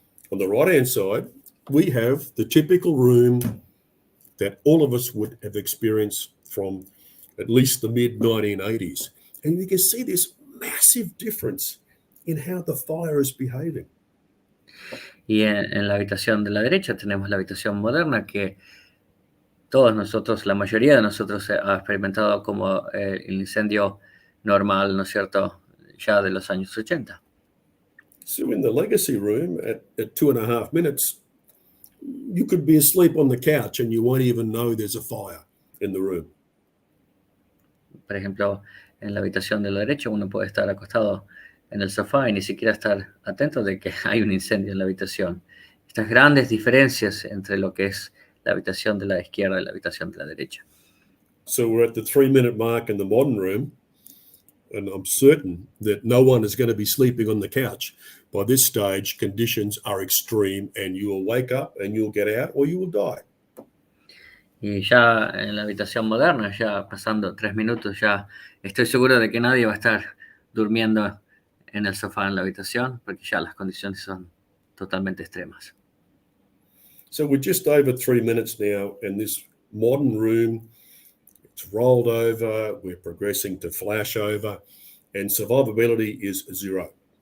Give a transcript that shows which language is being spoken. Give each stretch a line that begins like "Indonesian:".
English: On the right-hand side, we have the typical room that all of us would have experienced from at least the mid-1980s. And you can see this massive difference in how the fire is behaving.
Spanish: Y en la habitación de la derecha tenemos la habitación moderna que todos nosotros, la mayoría de nosotros ha experimentado como el incendio normal, ¿no es cierto?, ya de los años 80.
English: So in the legacy room at 2.5 minutes, you could be asleep on the couch and you won't even know there's a fire in the room.
Spanish: Por ejemplo, en la habitación de la derecha uno puede estar acostado en el sofá y ni siquiera estar atento de que hay un incendio en la habitación. Estas grandes diferencias entre lo que es la habitación de la izquierda y la habitación de la derecha.
English: So we're at the 3-minute mark in the modern room, and I'm certain that no one is going to be sleeping on the couch. By this stage, conditions are extreme and you will wake up and you'll get out or you will die.
Spanish: Y ya en la habitación moderna, ya pasando 3 minutos, ya estoy seguro de que nadie va a estar durmiendo en el sofá en la habitación, porque ya las condiciones son totalmente extremas.
English: So we're just over 3 minutes now in this modern room. It's rolled over, we're progressing to flashover, and survivability is 0.